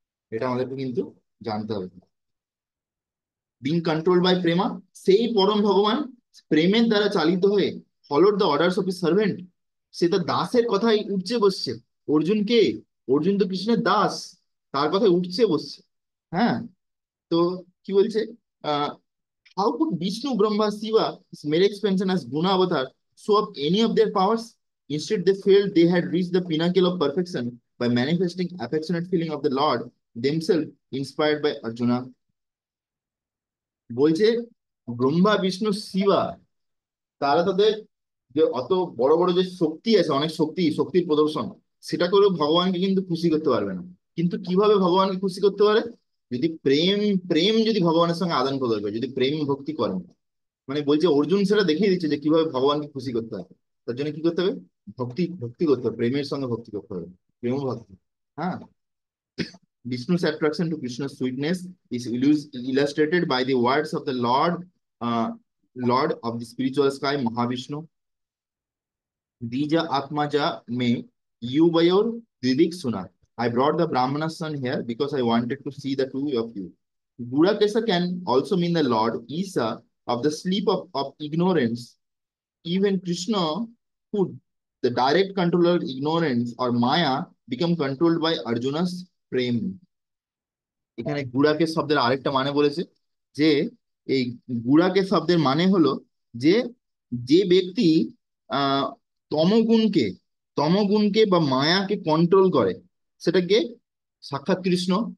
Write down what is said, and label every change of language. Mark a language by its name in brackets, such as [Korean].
[Bangla] এটা আমাদেরকে কিন্তু জানতে হবে। [English] being control by prema, [Bangla] সেই পরম ভগবান প্রেমের দ্বারা চালিত হয়ে [English] Followed the orders of servant. [Bangla] সে তার দাসের কথাই উঠছে বসছে। অর্জুন কে? অর্জুন তো কৃষ্ণের দাস, তার কথায় উঠছে বসছে। হ্যাঁ। তো কি বলছে, [English] Ah how could Vishnu Brahma Shiva mere expansion as guna avatar show up any of their powers? Instead they felt they had reached the pinnacle of perfection by manifesting affectionate feeling of the lord themselves, inspired by Arjuna. [Bangla] বলছে ব্রহ্মা বিষ্ণু শিবা, তারা তাদের যে অত বড় বড় যে শক্তি আছে, অনেক শক্তির প্রদর্শন, সেটা করেও ভগবানকে কিন্তু খুশি করতে পারবে না। কিন্তু কিভাবে ভগবানকে খুশি করতে পারে? যদি প্রেম, প্রেম যদি ভগবানের সঙ্গে আদান প্রদান করে, যদি প্রেম ভক্তি করেন। মানে বলছে অর্জুন সেটা দেখিয়ে দিচ্ছে যে কিভাবে ভগবানকে খুশি করতে হবে। তার জন্য কি করতে হবে? ভক্তি, ভক্তি করতে হবে, প্রেমের সঙ্গে ভক্তি করতে হবে, প্রেম ভক্তি। হ্যাঁ। [English] Vishnu's attraction to Krishna's sweetness is illustrated by the words of the Lord of the spiritual sky, Mahavishnu. [Sanskrit] Dija Atmaja me Yuvayor Didik Suna. [English] I brought the Brahmana son here because I wanted to see the two of you. Burakesa can also mean the Lord Isa of the sleep of ignorance. Even Krishna, who the direct controller of ignorance or Maya, become controlled by Arjuna's prem. [Bangla] এখানে গুড়াকে শব্দের আরেকটা মানে বলেছে, যে এই গুড়াকে শব্দের মানে হলো যে যে ব্যক্তি আহ তমগুণকে তমগুণকে বা মায়াকে কন্ট্রোল করে, সেটাকে সাক্ষাৎ কৃষ্ণ।